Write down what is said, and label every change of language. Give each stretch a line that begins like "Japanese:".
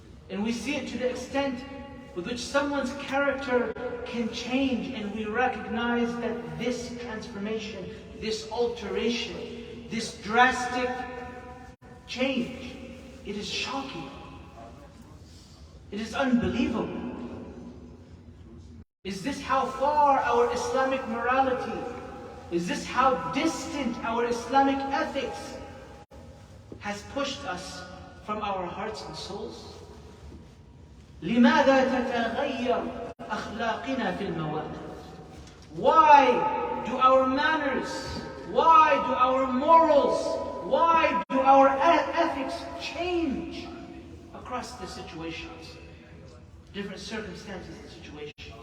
English: And we see it to the extent with which someone's character can change, and we recognize that this transformation, this alteration, this drastic change, it is shocking. It is unbelievable. Is this how far our Islamic morality, is this how distant our Islamic ethics has pushed us from our hearts and souls?
Arabic: لماذا تتغير أخلاقنا في المواقف?
English: Why do our manners, why do our morals, why do our ethics change across the situations, different circumstances and situations?